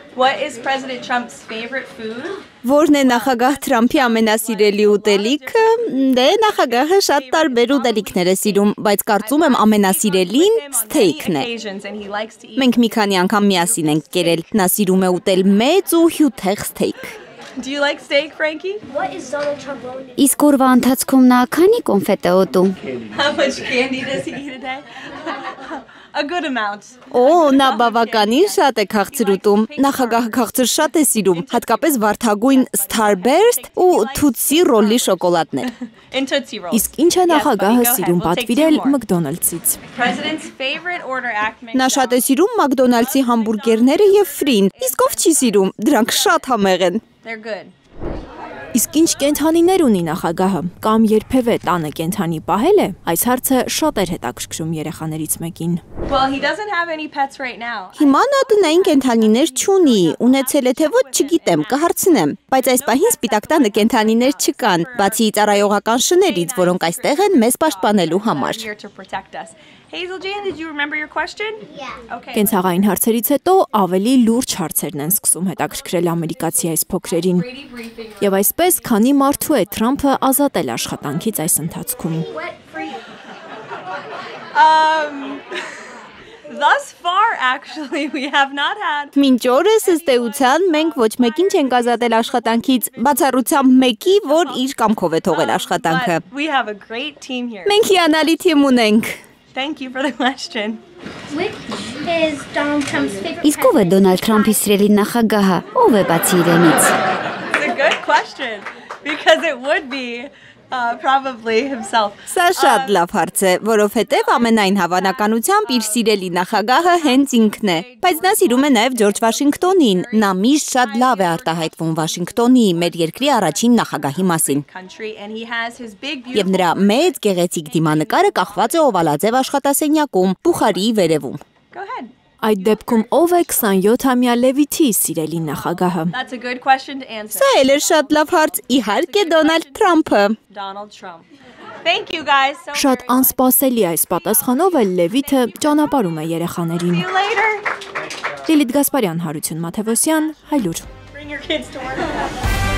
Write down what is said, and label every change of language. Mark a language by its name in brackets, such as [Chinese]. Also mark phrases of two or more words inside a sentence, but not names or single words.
[Armenian] Որն է նախագահ Թրամփի ամենասիրելի ուտելիքը։ Դե նախագահը շատ տարբեր ուտելիքներ է սիրում, բայց կարծում եմ ամենասիրելին սթեյքն է։ Մենք մի քանի անգամ միասին ենք կերել։ Նա սիրում է ուտել մեծ ու հյութեղ սթեյք։ [English] Do you like steak, Frankie? What is Donald Trump going to [Armenian] Իսկ օրվա ընթացքում նա քանի կոնֆետ է ուտում։ [English] How much candy does he eat a day? A good amount. [Armenian] Օ, նա բավականին շատ է քաղցր ուտում։ Նախագահը քաղցր շատ է սիրում, հատկապես վարդագույն Starburst ու Tootsie Roll-ի շոկոլադներ։ [English] In Tootsie Rolls. [Armenian] Իսկ ինչ է նախագահը սիրում պատվիրել McDonald's-ից։ [English] President's favorite order at [Armenian] Նա շատ է սիրում McDonald's-ի համբուրգերները եւ ֆրին։ Իսկ ով չի սիրում, դրանք շատ համեղ են։ [English] They're good. [Armenian] Իսկ ինչ կենթանիներ ունի նախագահը, կամ երբևէ տանը կենթանի պահել է, այս հարցը շատ էր հետաքրքրում երեխաներից մեկին։ [English] Well, he doesn't have any pets right now. [Armenian] Հիմա նա տնային կենթանիներ չունի, ունեցել է թե ոչ չգիտեմ, կհարցնեմ, բայց այս պահին սպիտակ տանը կենթանիներ չկան, բացի ծառայողական շներից, որոնք այստեղ են մեզ պաշտպանելու համար։ [English] Here to protect us. Hazel Jane, did you remember your question? Yeah. Okay. [Armenian] Կենցաղային հարցերից հետո ավելի լուրջ հարցերն են սկսում հետաքրքրել ամերիկացի այս փոքրերին։ Եվ այսպես, քանի մարդու է Թրամփը ազատել աշխատանքից այս ընթացքում։ [English] Thus far, actually, we have not had. [Armenian] Մինչ օրս ըստ էության մենք ոչ մեկին չենք ազատել աշխատանքից, բացառությամբ մեկի, որ իր կամքով է թողել աշխատանքը։ [English] But we have a great team here. [Armenian] Մենք հիանալի թիմ ունենք։ [English] Thank you for the question. Which is Donald Trump's favorite [Armenian] Իսկ ով է Դոնալդ Թրամփի սիրելի նախագահը։ Ով է բացի իրենից։ [English] It's a good question because it would be probably himself. [Armenian] Սա շատ լավ հարց է, որովհետև ամենայն հավանականությամբ իր սիրելի նախագահը հենց ինքն է։ Բայց նա սիրում է նաև Ջորջ Վաշինգտոնին։ Նա միշտ շատ լավ է արտահայտվում Վաշինգտոնի, մեր երկրի առաջին նախագահի մասին։ [English] Country and he has his big [Armenian] Եվ նրա մեծ գեղեցիկ դիմանկարը կախված է օվալաձև աշխատասենյակում, Բուխարիի վերևում։ [English] Go ahead. [Armenian] Այդ դեպքում ով է 27-ամյա Լևիթի սիրելի նախագահը։ [English] That's a good question to answer. [Armenian] Սա էլ է շատ լավ հարց, իհարկե Դոնալդ Թրամփը։ [English] Donald Trump. Thank you guys so [Armenian] Շատ անսպասելի այս պատասխանով էլ Լևիթը ճանապարհում է երեխաներին։ [English] See you later. [Armenian] Լիլիթ Գասպարյան, Հարություն Մաթևոսյան, Հայլուր։ [English] Bring your kids to work.